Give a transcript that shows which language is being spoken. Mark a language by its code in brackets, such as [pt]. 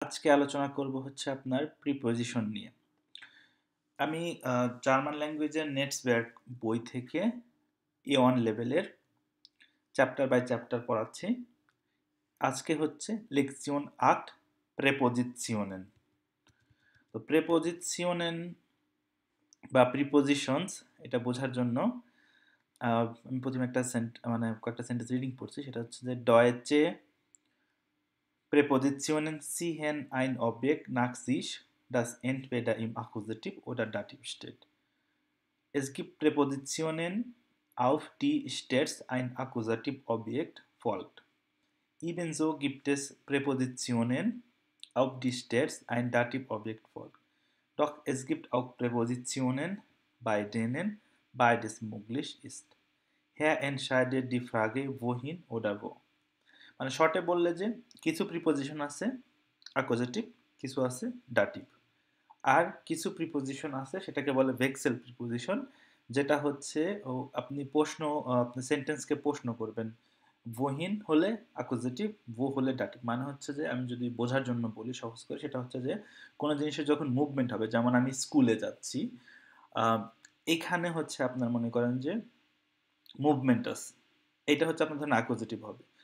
[bn] আজকে আলোচনা করব হচ্ছে আপনার প্রিপোজিশন নিয়ে। আমি জার্মান ল্যাঙ্গুয়েজের নেটসওয়ার্ক বই থেকে A1 লেভেলের চ্যাপ্টার বাই চ্যাপ্টার পড়াচ্ছি। আজকে হচ্ছে লেকশন 8 প্রেপোজিশনের। তো প্রেপোজিশনের বা প্রিপোজিশনস এটা বোঝার জন্য আমি প্রথমে একটা কয়েকটা সেন্টেন্স রিডিং পড়ছি। সেটা হচ্ছে যে [de] ডয়েচে Präpositionen ziehen ein Objekt nach sich, das entweder im Akkusativ oder Dativ steht. Es gibt Präpositionen, auf die stets ein Akkusativobjekt folgt. Ebenso gibt es Präpositionen, auf die stets ein Dativobjekt folgt. Doch es gibt auch Präpositionen, bei denen beides möglich ist. Hier entscheidet die Frage wohin oder wo. [bn] মানে শর্টে বললে যে কিছু preposition আছে accusative, কিছু আছে dative, আর কিছু preposition আছে সেটাকে বলে ভেক্সেল প্রিপোজিশন, যেটা হচ্ছে আপনি আপনি সেন্টেন্সকে প্রশ্ন করবেন। ওহিন হলে অ্যাকুজেটিভ, ও হলে ডাটিভ। মানে হচ্ছে যে আমি যদি বোঝার জন্য বলি সহজ করে, সেটা হচ্ছে যে কোনো জিনিসের যখন মুভমেন্ট হবে, যেমন আমি স্কুলে যাচ্ছি, এখানে হচ্ছে আপনার মনে করেন যে মুভমেন্ট আছে, এটা হচ্ছে আপনার ধরেন অ্যাকুজেটিভ হবে।